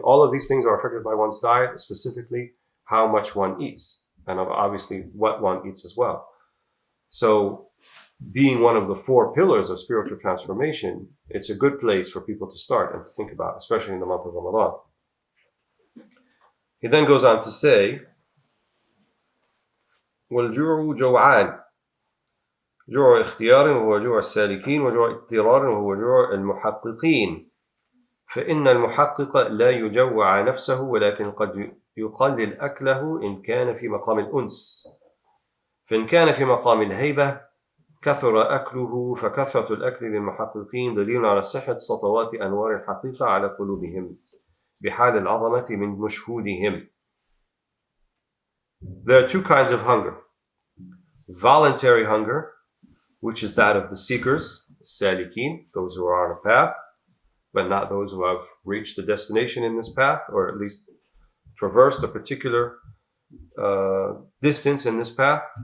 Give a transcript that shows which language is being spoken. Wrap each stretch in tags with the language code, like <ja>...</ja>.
<en>All of these things are affected by one's diet, specifically how much one eats, and obviously what one eats as well. So being one of the four pillars of spiritual transformation, it's a good place for people to start and to think about, especially in the month of Ramadan. He then goes on to say,</en> <ar>وَالْجُوعُ جَوْعَانِ جوع اختيار وهو جوع السالكين وجوع اضطرار وهو جوع المحققين فإن المحقق لا يجوع نفسه ولكن قد يقلل أكله إن كان في مقام الأنس فإن كان في مقام الهيبة كثر أكله فكثرة الأكل للمحققين دليل على صحة سطوات أنوار الحقيقة على قلوبهم بحال العظمة من مشهودهم.</ar> <en>There are two kinds of hunger. Voluntary hunger, which is that of the seekers, salikin, those who are on a path, but not those who have reached the destination in this path, or at least traversed a particular distance in this path.</en>